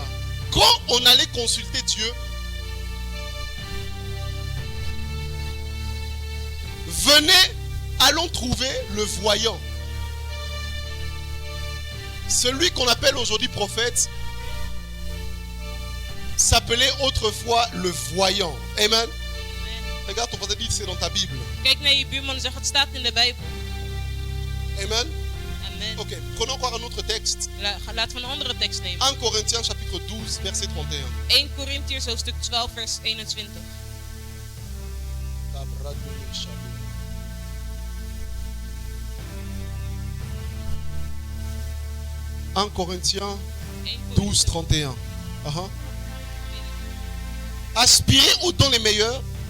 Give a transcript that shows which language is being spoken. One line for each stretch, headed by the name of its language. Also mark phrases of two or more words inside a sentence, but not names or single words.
French: Quand on allait consulter Dieu, venez, allons trouver le voyant. Celui qu'on appelle aujourd'hui prophète s'appelait autrefois le voyant. Amen. Regarde ton voisin, dit c'est dans ta Bible.
Dutch: Kijk naar je buurman en zeg het staat in de Bijbel.
French: Amen. Amen. Ok, prenons encore un autre texte.
Dutch: Laten we een andere tekst nemen.
French: 1 Corinthiens chapitre 12 verset 31.
Dutch: 1 Korintiërs hoofdstuk 12 vers 21.
French: 1 Corinthiens 1 12, 31. Aspirez aux dons les meilleurs.